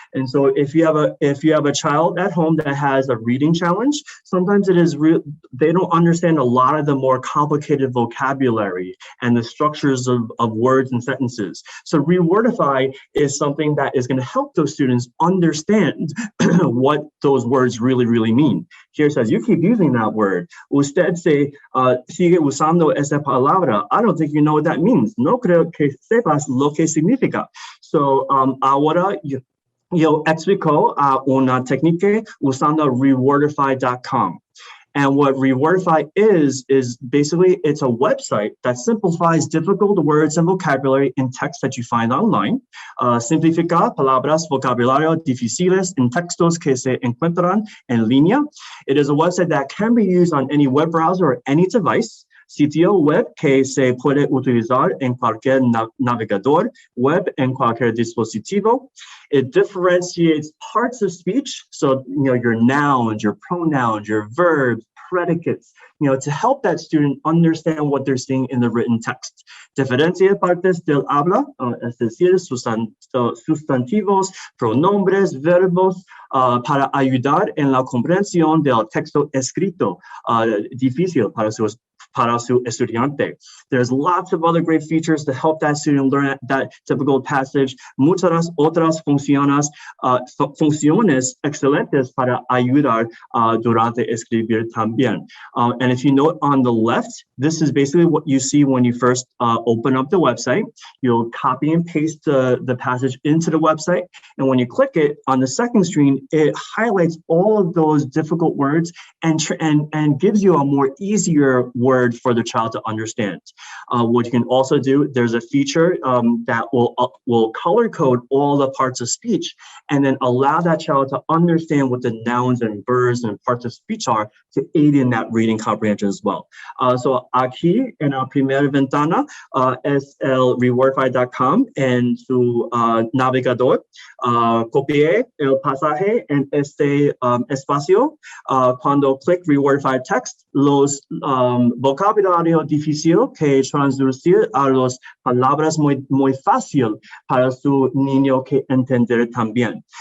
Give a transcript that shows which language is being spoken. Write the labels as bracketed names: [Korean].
[English] And so if you have a child at home that has a reading challenge, sometimes it is they don't understand a lot of the more complicated vocabulary and the structures of words and sentences. So rewordify is something that is going to help those students understand what those words really, really mean. Here it says, you keep using that word. [Spanish] Usted sigue usando esa palabra. [English] I don't think you know what that means. [Spanish] No creo que sepas lo que significa. So ahora yo explico una técnica usando rewordify.com. [English] And what Rewordify is basically, it's a website that simplifies difficult words and vocabulary in text that you find online. [Spanish] Simplifica palabras, vocabulario difíciles en textos que se encuentran en línea. [English] It is a website that can be used on any web browser or any device. [Spanish] sitio web que se puede utilizar en cualquier navegador web en cualquier dispositivo. [English] It differentiates parts of speech, so your nouns, your pronouns, your verbs, predicates, to help that student understand what they're seeing in the written text. [Spanish] Diferencia partes del habla, es decir, sustantivos, pronombres, verbos, para ayudar en la comprensión del texto escrito, difícil para su estudiante. [English] There's lots of other great features to help that student learn that typical passage. [Spanish] Muchas otras funciones excelentes para ayudar durante escribir también. [English] And if you note on the left, this is basically what you see when you first open up the website. You'll copy and paste the passage into the website. And when you click it on the second screen, it highlights all of those difficult words and gives you a more easier word for the child to understand. What you can also do, there's a feature that will color code all the parts of speech and then allow that child to understand what the nouns and verbs and parts of speech are to aid in that reading comprehension as well. [Spanish] So aquí en la primera ventana es el rewordify.com en su navegador. Copié el pasaje en este espacio. Cuando clic Rewordify Text, los vocabulario difícil que traducir a las palabras muy fácil para su niño que entender también.